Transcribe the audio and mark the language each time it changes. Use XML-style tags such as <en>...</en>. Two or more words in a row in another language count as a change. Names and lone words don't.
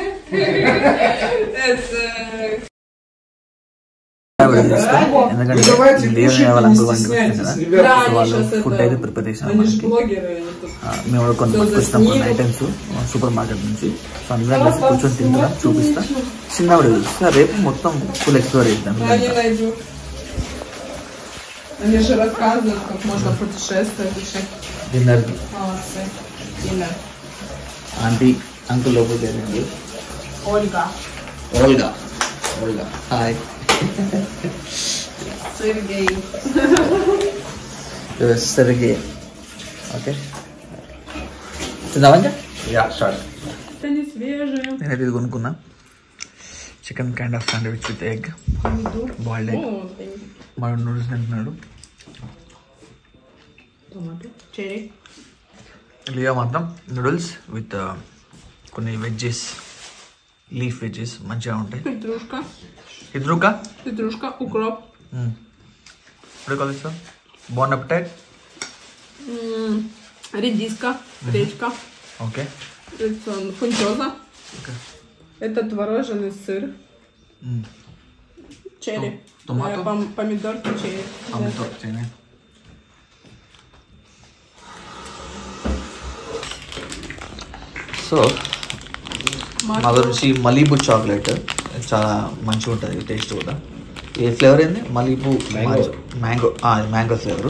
<te>ఎందుకంటే లియోనే వాళ్ళ అంకుల్ వాళ్ళ ఇంటికి వచ్చింది కదా, వాళ్ళు ఫుడ్ అయితే ప్రిపేర్ చేసినారు మనకి. మేము కూడా కొనుక్కొచ్చినాం కొన్ని</te> <en>items supermarket</en> <te>నుంచి. సో అందరం కలిసి కూర్చొని తింటున్నాం, చూపిస్తా. చిన్నవాడు చూపిస్తా, రేపు మొత్తం</te> <en>full explore</en> <te>చేద్దాం.</te> <ru>Они же рассказывают, как можно путешествовать. డిన్నర్ Имя.</ru> <te>ఆంటీ అంకుల్ లోపలికి వెళ్ళండి. Ольга. ఓల్గా హాయ్. Сергей. Сергей. ఓకే తిందామా?</te> <ru>Это не свежее.</ru> <te>నేనైతే ఇది కొనుక్కున్నా.</te> <en>chicken kind of sandwich with egg, boiled egg.</en> <te>మన నూడిల్స్ తింటున్నాడు. లియా మాత్రం</te> <en>noodles with</en> <te>కొన్ని</te> <en>veggies, leaf veggies</en> <te>మంచిగా ఉంటాయి.</te> <ru>Петрушка, укроп.</ru> <en>What do you call this? Bon appetit.</en> <ru>Редиска, речка. Okay. Это фунчоза. Okay. Это творожный сыр. Черри. Томато. Помидорки черри. Помидорки.</ru> <te>సో మా గురించి మలీబు చాక్లెట్ చాలా మంచిగా ఉంటుంది టేస్ట్ కూడా. ఏ ఫ్లేవర్ ఏంది?</te> <en>Malibu mango, mango flavour.</en>